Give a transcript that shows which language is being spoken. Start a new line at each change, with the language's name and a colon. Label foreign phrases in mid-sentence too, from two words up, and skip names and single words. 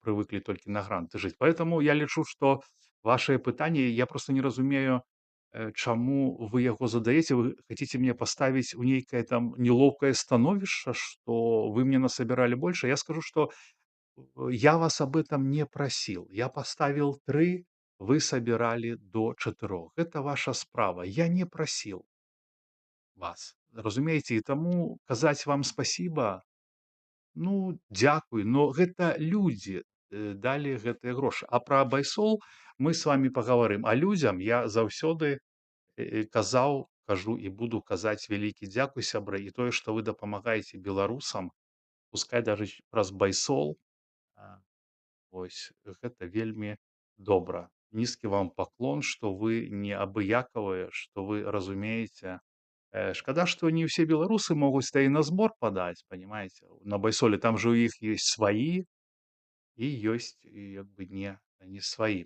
Belarusian: прывыклі толькі на гранты жыць. Поэтому я лічу, што вашае пытанне, я просто не разумею, чаму вы яго задаеце. Вы хацеце мне паставіць у нейкае там нелоўкае становішча, што вы мне насабіралі больше.
Russian: Я скажу, что я вас об этом не просил. Я поставил 3, вы собирали до 4. Это ваша справа. Я не просил вас.
Belarusian: Разумееце, і таму казаць вам спасіба, ну, дзякуй, но гэта людзі, далі гэтыя грошы. А пра байсол мы з вамі пагаварым. А людзям я заўсёды, казаў, кажу і буду казаць вялікі дзякуй, сябры, і тое, што вы дапамагаеце беларусам,
Russian: пускай даже
Belarusian: праз байсол, а, вось гэта вельмі добра. Нізкі вам паклон, што вы не абыякавыя, што вы разумееце. Шкада, што не ўсе беларусы могуць та і на збор падаць, понимаете, на байсоле. Там же у іх ёсць сваі і ёсць як бы не сваі.